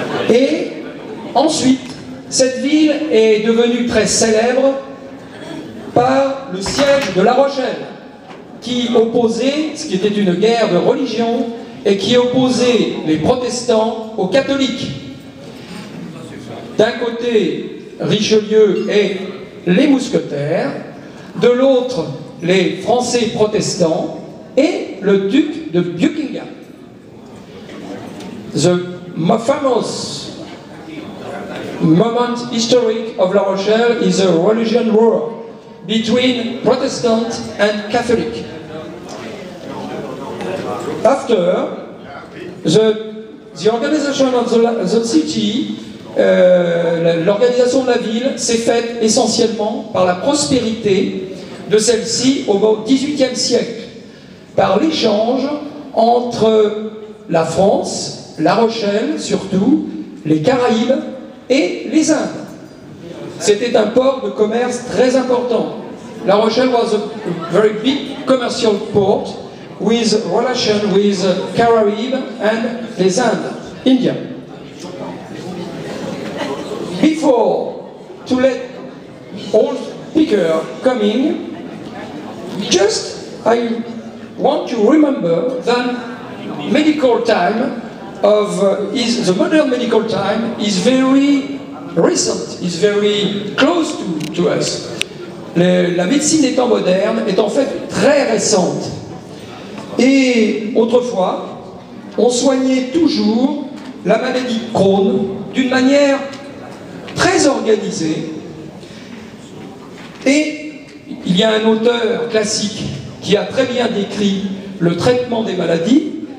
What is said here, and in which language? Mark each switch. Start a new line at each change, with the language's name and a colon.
French: Et ensuite, cette ville est devenue très célèbre par le siège de La Rochelle, qui opposait, ce qui était une guerre de religion, et qui opposait les protestants aux catholiques. D'un côté, Richelieu et les mousquetaires, de l'autre, les Français protestants et le duc de Buckingham.
English: The famous moment historic of La Rochelle is a religion war between Protestant and Catholic. After, the organization of the city,
French: l'organisation de la ville s'est faite essentiellement par la prospérité de celle-ci au XVIIIe siècle, par l'échange entre la France, La Rochelle surtout, les Caraïbes et les Indes. C'était un port de commerce très important.
English: La Rochelle was a very big commercial port with relation with Caraïbes and les Indes, India. Before to let all speakers coming, just I want to remember that medical time of the modern medical time is very recent, is very close to us.
French: La médecine des temps modernes est en fait très récente. Et autrefois, on soignait toujours la maladie de Crohn d'une manière très organisée. Et il y a un auteur classique qui a très bien décrit le traitement des maladies.